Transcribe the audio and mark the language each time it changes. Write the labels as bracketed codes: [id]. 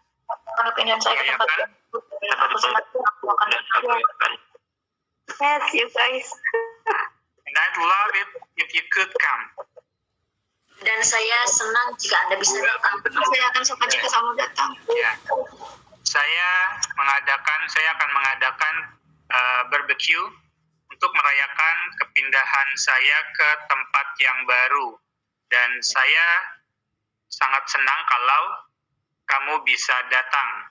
[en] Kalau keinginan saya ke tempat aku sangat aku akan Yes, you guys. And I'd love it if you could come. [id] dan saya senang jika Anda bisa datang. Saya akan suka jika kamu datang. Ya, saya akan mengadakan barbecue untuk merayakan kepindahan saya ke tempat yang baru, dan saya sangat senang kalau kamu bisa datang.